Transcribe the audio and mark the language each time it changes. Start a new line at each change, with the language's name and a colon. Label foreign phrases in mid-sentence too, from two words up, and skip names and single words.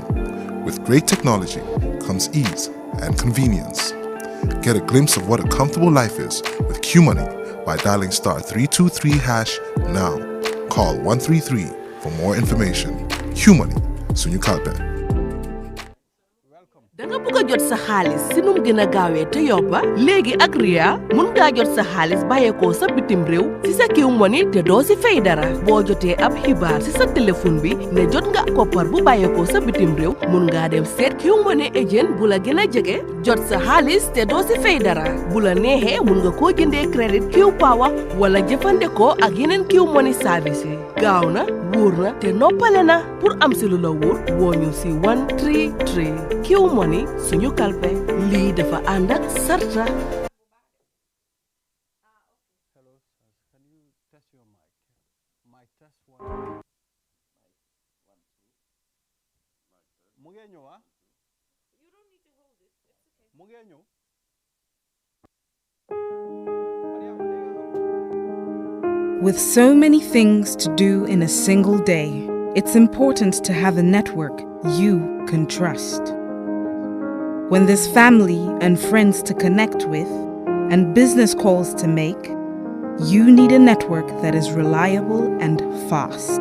English: With great technology comes ease and convenience. Get a glimpse of what a comfortable life is with Q Money by dialing *323# now. Call 133 for more information. Q Money,
Wolof: suñu kalpe. danga bëgg a jot sa xaalis si num gën a gaawee te yobba léegi ak Ria mun ngaa jot sa xaalis bàyyeekoo sa bitim réew si sa Q Money te doo si fay dara boo jotee ab xibaar si sa téléphone bi ne jot nga koppar bu bàyyeekoo sa bitim réew mun ngaa dem seet Q Money agent bu la gën a jege jot sa xaalis te doo si fay dara bu la neexee mun nga koo jëndee crédit Q Power wala jëfandikoo ak yeneen Q Money service yi gaaw na wóor na te noppale na pour am si lu la wóor woo ñu si 133 Q Money suñu kalpe lii dafa ànd ak sarta.
English: Hello, can you test your mic? Mic test 1.
Wolof: Mu ngi ñëw ah?
English: You don't need to hold it. It's okay.
Wolof: Mu ngi ñëw.
English: With so many things to do in a single day, it's important to have a network you can trust. When there's family and friends to connect with and business calls to make, you need a network that is reliable and fast.